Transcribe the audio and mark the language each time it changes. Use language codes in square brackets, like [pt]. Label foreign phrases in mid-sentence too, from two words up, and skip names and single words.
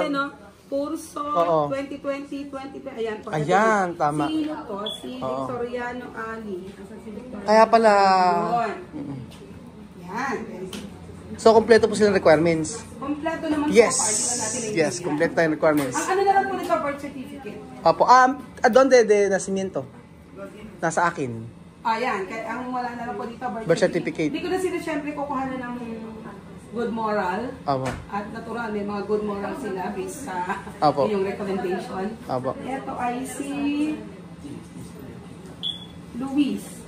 [tl] Ito po, ayan o. Curso 2020, ayan po. Ayan, tama. Sino to? Si Victoriano Ali. Kaya pala. Yan. So, kompleto po silang requirements. Kompleto naman [en] yes. [tl] po. Natin yes, kompleto tayong requirements. Ang ano na lang po nito, [en] birth certificate. [tl] Opo. [es] Donde de nacimiento? [tl] Nasa akin. Ayan. Kaya ang wala na lang po dito, [en] birth certificate. [tl] Hindi ko na sila syempre kukuha na ng [en] good moral. [tl] Opo. At natural, may mga [en] good moral [tl] sila based sa Opo. yung recommendation. Opo. Ito ay si Luis.